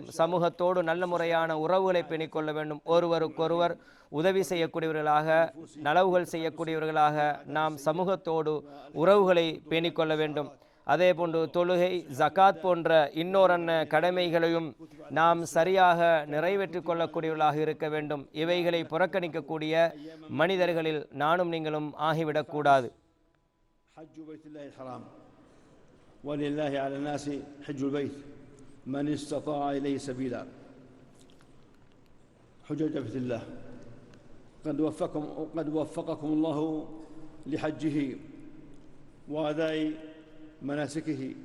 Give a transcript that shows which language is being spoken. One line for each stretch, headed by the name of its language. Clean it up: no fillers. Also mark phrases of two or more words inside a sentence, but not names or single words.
Tamil: சமூகத்தோடு நல்ல முறையான உறவுகளை பேணிக்கொள்ள வேண்டும். ஒருவருக்கொருவர் உதவி செய்யக்கூடியவர்களாக, நலவுகள் செய்யக்கூடியவர்களாக நாம் சமூகத்தோடு உறவுகளை பேணிக்கொள்ள வேண்டும். அதே போன்று தொழுகை, ஜகாத் போன்ற இன்னொரு கடமைகளையும் நாம் சரியாக நிறைவேற்றிக் கொள்ளக்கூடியவர்களாக இருக்க வேண்டும். இவைகளை புறக்கணிக்கக்கூடிய மனிதர்களில் நானும் நீங்களும் ஆகிவிடக்கூடாது.
Arabic: ولله على الناس حج البيت من استطاع إليه سبيلا. حجج بيت الله قد وفقكم الله لحجه وأداء مناسكه.